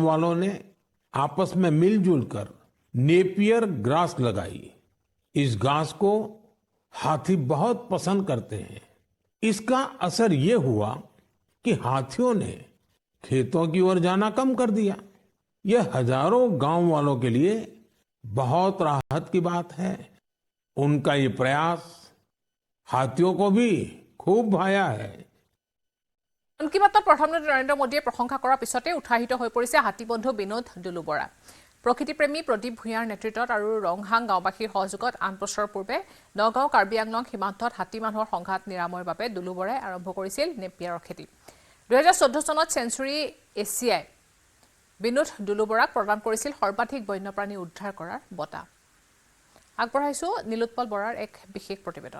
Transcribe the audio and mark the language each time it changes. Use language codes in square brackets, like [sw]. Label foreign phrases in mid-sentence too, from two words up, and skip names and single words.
[hi] वालों ने आपस में मिलजुल कर नेपियर ग्रास लगाई इस घास को हाथी बहुत पसंद करते हैं इसका असर ये हुआ कि हाथियों ने खेतों की ओर जाना कम कर दिया यह हजारों गांव वालों के लिए बहुत राहत की बात है उनका ये प्रयास हाथियों को भी खूब भाया है [as] মন কী বাতত প্ৰধানমন্ত্ৰী নৰেন্দ্ৰ মোদীয়ে প্ৰশংসা কৰাৰ পিছতে উৎসাহিত হৈ পৰিছে হাতী বন্ধু বিনোদ দুলু বৰা প্ৰকৃতিপ্ৰেমী প্ৰদীপ ভূঞাৰ নেতৃত্বত আৰু ৰংহাং গাঁওবাসীৰ সহযোগত 8 বছৰ পূৰ্বে নগাঁও কাৰ্বি আংলং সীমান্তত হাতী মানুহৰ সংঘাত নিৰাময়ৰ বাবে দুলু বৰাই আৰম্ভ কৰিছিল নেপিয়াৰৰ খেতি 2014 চনত সেঞ্চুৰী এছিয়াই বিনোদ দুলু বৰাক প্ৰদান কৰিছিল সৰ্বাধিক বন্যপ্ৰাণী উদ্ধাৰ কৰাৰ বঁটা আগবঢ়াইছো নীলোৎপল বৰাৰ এক বিশেষ প্ৰতিবেদন